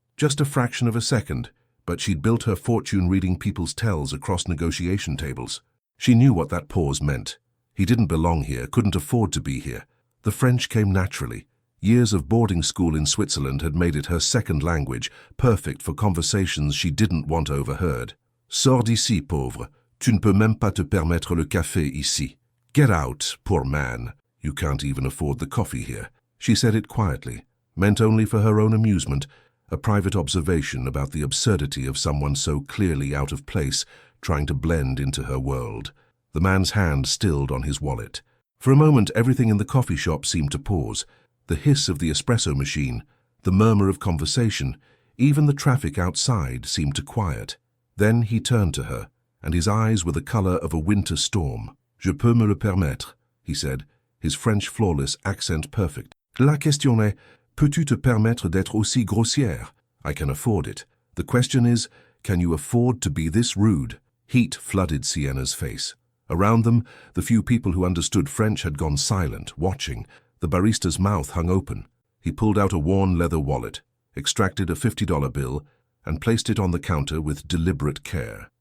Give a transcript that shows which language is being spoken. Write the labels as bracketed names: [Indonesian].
[English] Just a fraction of a second, but she'd built her fortune reading people's tells across negotiation tables. She knew what that pause meant. He didn't belong here, couldn't afford to be here. The French came naturally. Years of boarding school in Switzerland had made it her second language, perfect for conversations she didn't want overheard. [French] Sors d'ici, pauvre. Tu ne peux même pas te permettre le café ici. [English] Get out, poor man. You can't even afford the coffee here. She said it quietly, meant only for her own amusement, a private observation about the absurdity of someone so clearly out of place, trying to blend into her world. The man's hand stilled on his wallet. For a moment, everything in the coffee shop seemed to pause. The hiss of the espresso machine, the murmur of conversation, even the traffic outside seemed to quiet. Then he turned to her, and his eyes were the color of a winter storm. [French] Je peux me le permettre, [English] he said, his French flawless accent perfect. [French] La question est, peux-tu te permettre d'être aussi grossière? [English] I can afford it. The question is, can you afford to be this rude? Heat flooded Sienna's face. Around them, the few people who understood French had gone silent, watching. The barista's mouth hung open. He pulled out a worn leather wallet, extracted a $50 bill, and placed it on the counter with deliberate care.